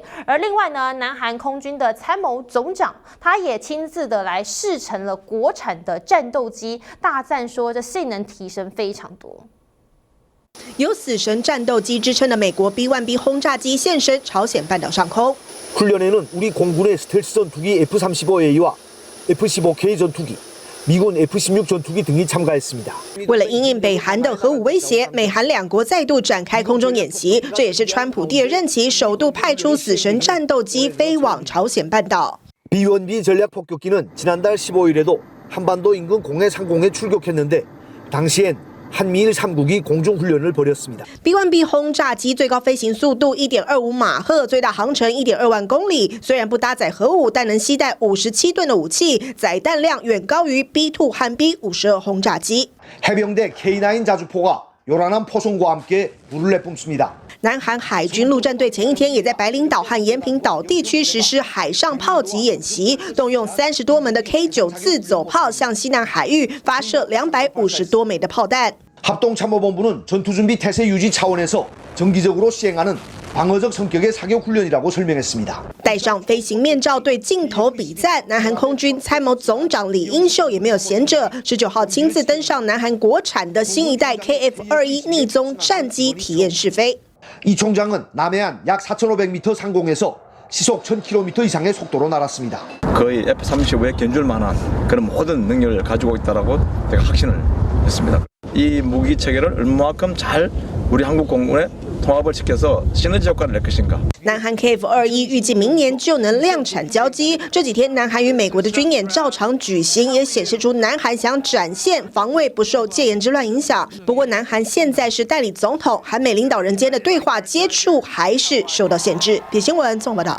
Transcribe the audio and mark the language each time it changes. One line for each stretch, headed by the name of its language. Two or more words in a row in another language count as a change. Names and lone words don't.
Chinese: 而另外呢，南韩空军的参谋总长他也亲自的来试乘了国产的战斗机，大赞说这性能提升非常多。有死神战斗机之称的美国 B1B 轰炸机现身朝鲜半岛上空。
Korean: 훈련에는 우리 공군의 스텔스 전투기 F-35A와 F-15K 전투기, 미군 F-16 전투기 등이 참가했습니다.
Chinese: 为了因应北韩的核武威胁，美韩两国再度展开空中演习，这也是川普第2任期首度派出死神战斗机飞往朝鲜半岛。
Korean: B-1B 전략 폭격기는 지난달 15일에도 한반도 인근 공해 상공에 출격했는데 당시엔 한미일 3국이 공중훈련을 벌였습니다.
Chinese: B1B 轰炸机最高飞行速度1.25马赫，最大航程1.2万公里。虽然不搭载核武，但能携带57吨的武器，载弹量远高于 B2 和 B52轰炸机。
Korean: 해병대 K9 자주포가 요란한 포송과 함께 불을 내뿜습니다.
Chinese: 南韩海军陆战队前一天也在白领岛和延平岛地区实施海上炮击演习，动用30多门的 K9自走炮向西南海域发射250多枚的炮弹。
Korean: 합동참모본부는 전투준비 태세 유지 차원에서 정기적으로 시행하는 방어적 성격의 사격 훈련이라고 설명했습니다.
Chinese: 戴上飞行面罩对镜头比赞，南韩空军参谋总长李英秀也没有闲着，19号亲自登上南韩国产的新一代 KF-21逆踪战机体验试飞。
Korean: 이 총장은 남해안 약 4,500m 상공에서 시속 1,000km 이상의 속도로 날았습니다. 거의 F-35에 견줄 만한 그런 모든 능력을 가지고 있다라고 제가 확신을 했습니다. 이 무기 체계를 얼마만큼 잘 우리 한국 공군에 통합을 시켜서 시너지 효과를 낼 것인가.
Chinese: 南韩 KF-21预计明年就能量产交机。这几天，南韩与美国的军演照常举行，也显示出南韩想展现防卫不受戒严之乱影响。不过，南韩现在是代理总统，韩美领导人间的对话接触还是受到限制。《新闻》综合报道。